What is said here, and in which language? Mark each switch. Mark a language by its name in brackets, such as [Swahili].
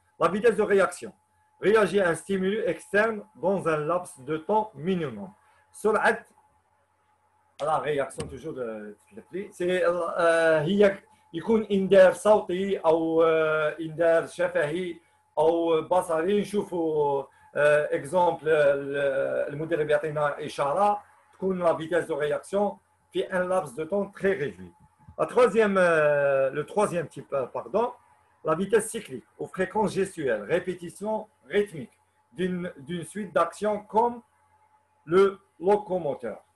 [French] La vitesse de réaction réagir à un stimulus externe dans un laps de temps minimum. [Arabic] سرعة [French] la réaction toujours c'est [Arabic] هي يكون إنذار صوتي أو إنذار شفهي أو بصري. نشوفوا [French] exemple [Arabic] المدرب يعطينا إشارة تكون [French] la vitesse de réaction [Arabic] في [French] un laps de temps très réduit. Le troisième type, la vitesse cyclique ou fréquence gestuelle, répétition rythmique d'une suite d'actions comme le locomoteur.